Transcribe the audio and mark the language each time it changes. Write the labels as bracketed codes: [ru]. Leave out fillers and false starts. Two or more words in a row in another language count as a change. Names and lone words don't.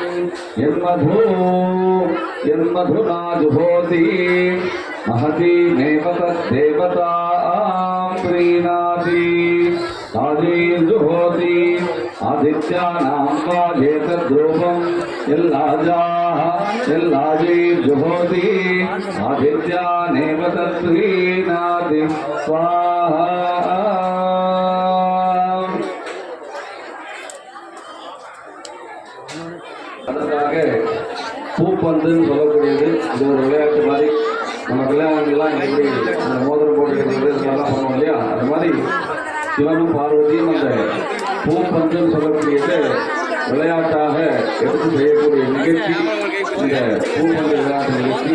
[sa] यन्मधुना जुहोति महतीमेव तद्देवतां प्रीणाति ताजीर्जुहोति आदित्यानां वाजेतद्रूपं यल्लाजीर्जुहोति आदित्यानेव तत्प्रीणाति स्वाहा [ta] அதற்காக பூப்பந்துன்னு சொல்லக்கூடியது. இது ஒரு விளையாட்டு மாதிரி. நம்ம கல்யாணங்கள்லாம் எப்படி அந்த மோதிரம் போட்டுக்கிறது இதெல்லாம் பண்ணுவோம் இல்லையா, அது மாதிரி சிவனும் பார்வதியும் அந்த பூப்பந்துன்னு சொல்லக்கூடியது விளையாட்டாக எடுத்து செய்யக்கூடிய நிகழ்ச்சி இந்த பூப்பந்து விளையாட்டு நிகழ்ச்சி.